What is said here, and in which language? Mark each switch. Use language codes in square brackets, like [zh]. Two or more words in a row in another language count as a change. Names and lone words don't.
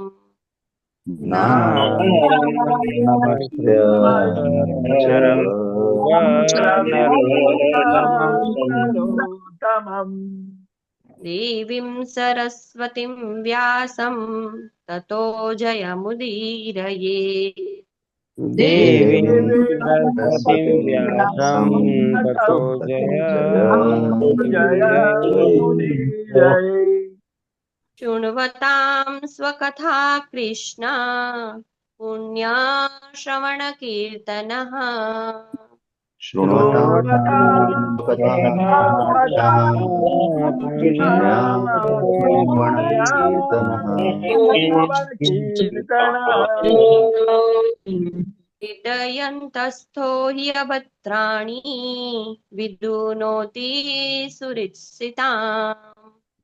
[sa] નારાયણં નમસ્કૃત્ય નરં ચૈવ નરોત્તમં નરોત્તમં દેવીં સરસ્વતીં વ્યાસં તતો જયમુદીરયે। देवीं सरस्वतीं व्यासं ततो जय शृण्वतां स्वकथा कृष्ण पुण्यश्रवणकीर्तनः हृदयन्तस्थो ह्यभद्राणि विदुनोति सुहृत्सिताम्